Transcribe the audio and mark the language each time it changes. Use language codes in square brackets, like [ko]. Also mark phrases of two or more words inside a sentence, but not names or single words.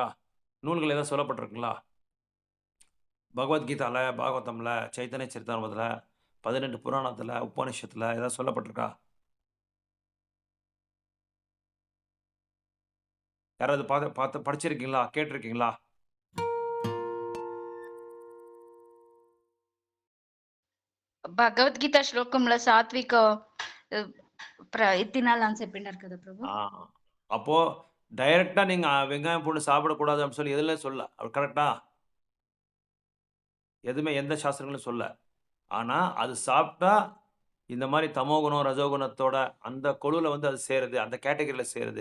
[ta] நூல்கள் ஏதாவது சொல்லப்பட்டிருக்குங்களா? பகவத்கீதால, பாகவதம்ல, சைத்தன்ய சரிதாமிர்தத்துல, 18 புராணத்துல, உபநிஷத்துல ஏதாவது சொல்லப்பட்டிருக்கா? யாராவது பாத்து பாத்து படிச்சிருக்கீங்களா? கேட்டிருக்கீங்களா? [te] భగవద్గీత శ్లోకంలో సాత్విక తినాలని చెప్పిండారు కదా ప్రభు. ஆ. [ta] அப்போ டைரக்ட்டா நீங்க வெங்காயம், பூண்டு சாப்பிடக்கூடாது அப்படின்னு சொல்லி எதுலயும் சொல்லல. அது கரெக்ட்டா? எதுவுமே எந்த சாஸ்திரங்களும் சொல்லல. ஆனா, அது சாப்பிட்டா இந்த மாரி தமோகுணம், ரஜோகுணத்தோட அந்த குழுல வந்து அது சேருது. அந்த கேட்டகரில சேருது.